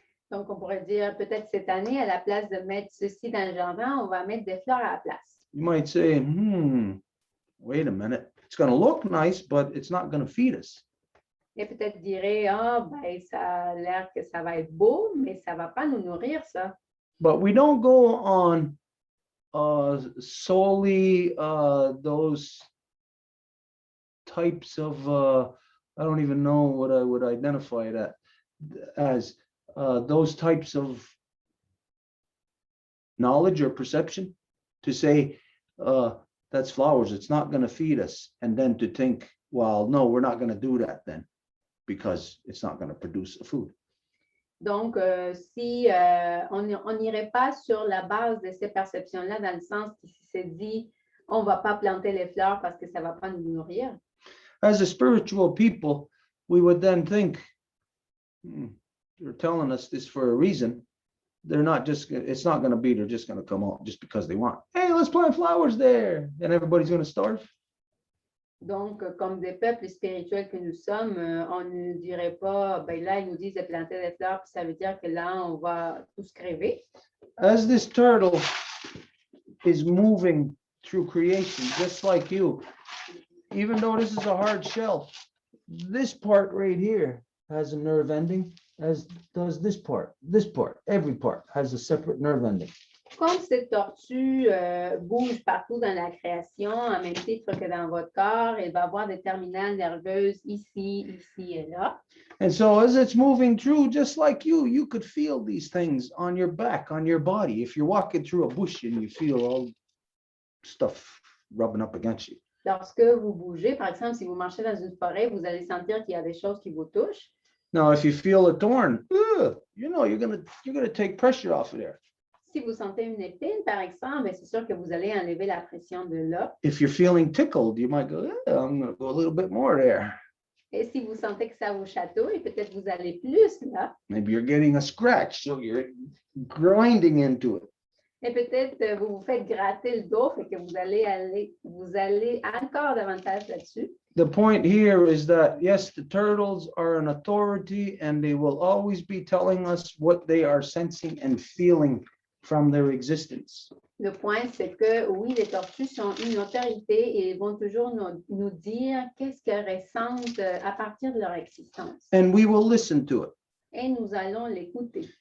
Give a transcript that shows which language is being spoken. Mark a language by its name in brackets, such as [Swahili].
[French] Donc, on pourrait dire peut-être cette année, à la place de mettre ceci dans le jardin, on va mettre des fleurs à la place. [English] You might say, wait a minute, it's going to look nice, but it's not going to feed us. [French] Et peut-être dirait, ben, ça a l'air que ça va être beau, mais ça ne va pas nous nourrir, ça. [English] But we don't go on solely those types of, I don't even know what I would identify it as, those types of knowledge or perception to say, that's flowers, it's not going to feed us. And then to think, well, no, we're not going to do that then, because it's not going to produce a food. [French] Donc, si on n'irait pas sur la base de ces perceptions-là, dans le sens qui s'est dit, on ne va pas planter les fleurs parce que ça ne va pas nous nourrir. [English] As a spiritual people, we would then think, they're telling us this for a reason. They're not just, it's not going to be, they're just going to come out just because they want. Hey, let's plant flowers there. And everybody's going to starve. [French] Donc, comme des peuples spirituels que nous sommes, on ne dirait pas, ben là, ils nous disent de planter des fleurs, puis ça veut dire que là, on va tous crever. [English] As this turtle is moving through creation, just like you, even though this is a hard shell, this part right here has a nerve ending, as does this part, every part has a separate nerve ending. [French] Comme cette tortue bouge partout dans la création, en même titre que dans votre corps, elle va avoir des terminales nerveuses ici, ici et là. [English] And so as it's moving through, just like you could feel these things on your back, on your body. If you're walking through a bush and you feel all stuff rubbing up against you. [French] Lorsque vous bougez, par exemple, si vous marchez dans une forêt, vous allez sentir qu'il y a des choses qui vous touchent. [English] Now, if you feel a thorn, you know, you're gonna take pressure off of there. [French] Si vous sentez une épine, par exemple, c'est sûr que vous allez enlever la pression de là. [English] If you're feeling tickled, you might go, I'm going to go a little bit more there. [French] Et si vous sentez que ça vous chatouille, peut-être vous allez plus là. [English] Maybe you're getting a scratch, so you're grinding into it. [French] Et peut-être vous vous faites gratter le dos, fait que vous allez encore davantage là-dessus. [English] The point here is that, yes, the turtles are an authority and they will always be telling us what they are sensing and feeling from their existence. [French] Le point, c'est que oui, les tortues sont une autorité et ils vont toujours nous dire qu'est-ce qu'elles ressentent à partir de leur existence. [English] And we will listen to it. [French] Et nous allons l'écouter.